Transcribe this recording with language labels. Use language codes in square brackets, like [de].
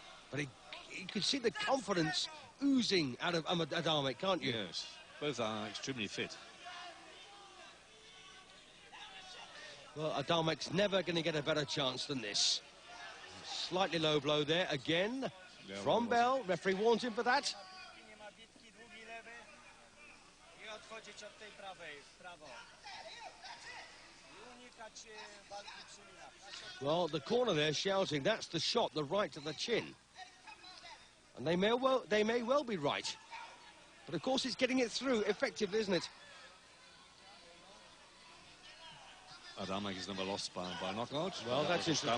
[en] But you could see the confidence oozing out of Adamek, can't you? Yes, both are extremely fit. Well, Adamek's never going to get a better chance than this. Slightly low blow there again. Yeah, From Bell, referee warns him for that. [pl] Nie ma bitki, długi lewy i odchodzić od tej prawej w prawo. I unikać walki przy linach. [en] Well, the corner there shouting, that's the shot, the right to the chin. And they may well be right. But of course it's getting it through effectively, isn't it? Adamek has never lost by knockout. Well, that's interesting.